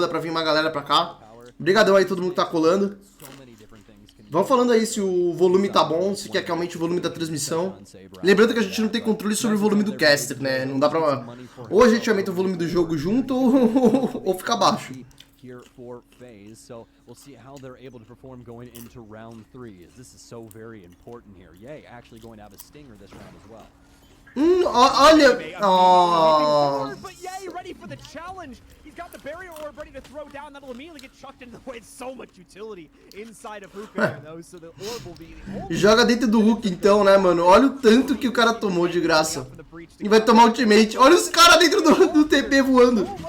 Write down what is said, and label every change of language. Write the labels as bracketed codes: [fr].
[pt] Dá pra vir uma galera pra cá. Obrigadão aí todo mundo que tá colando. Vão falando aí se o volume tá bom, se quer que aumente o volume da transmissão. Lembrando que a gente não tem controle sobre o volume do caster, né? Não dá pra... Ou a gente aumenta o volume do jogo junto, ou fica baixo. [en] Here for FaZe, so we'll see how they're able to perform going into round 3. As this is so very important here. Yay, actually going to have a stinger this round as well. [pt] Olha! Oh. [en] But Yay ready for the challenge. He's got the barrier orb ready to throw down. That'll immediately get chucked into the way. It's so much utility inside of Hookah here, though. So the orb will be. [pt] Joga dentro do Hook então, né, mano? Olha o tanto que o cara tomou de graça. E vai tomar ultimate. Olha os caras dentro do TP voando.